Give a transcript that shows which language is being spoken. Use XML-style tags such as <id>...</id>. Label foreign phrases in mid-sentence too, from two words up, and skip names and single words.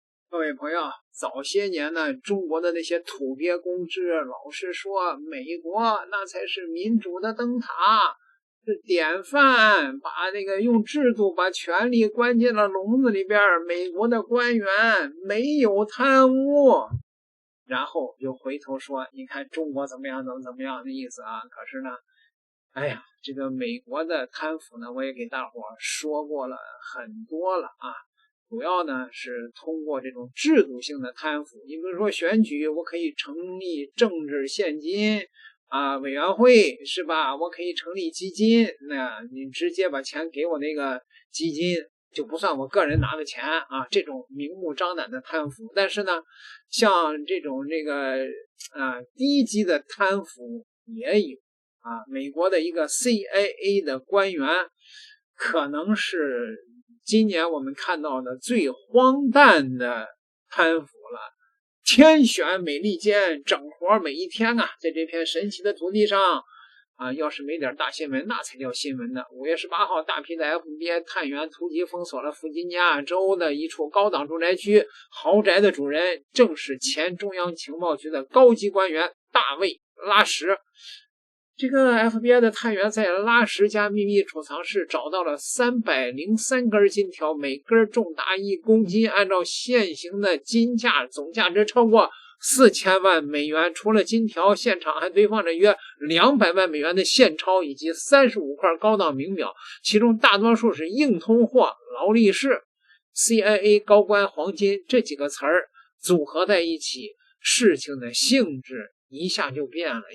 <zh>各位朋友，早些年呢，中国的那些土鳖公知老是说美国那才是民主的灯塔，是典范，把那个用制度把权力关进了笼子里边，美国的官员没有貪污，然後又回頭說你看中國怎麼樣怎麼樣的意思啊。可是呢，哎呀，這個美國的貪腐呢，我也給大夥說過了很多了啊。主要呢是通過這種制度性的貪腐，你比如說選舉，我可以成立政治獻金委員會，是吧？我可以成立基金，那你直接把錢給我那個基金，就不算我個人拿的錢啊。這種明目張膽的貪腐，但是呢，像這種低級的貪腐也有啊。美國的一個 CIA 的官員，可能是今年我們看到的最荒誕的貪腐了，天選美利堅，整活每一天啊，在這片神奇的土地上啊，要是沒點大新聞，那才叫新聞呢。5月18號，大批的 FBI 探員突擊封鎖了弗吉尼亞州的一處高檔住宅區，豪宅的主人正是前中央情報局的高級官員大衛·拉什。這個 FBI 的探員在拉什家秘密儲藏室找到了303 根金條，每根重達1公斤，按照現行的金價，總價值超過4000萬美元。除了金條，現場還堆放着約200萬美元的現鈔以及35塊高檔名表，其中大多數是硬通貨、勞力士、CIA 高官黃金這幾個詞兒組合在一起，事情的性質一下就變了。</zh>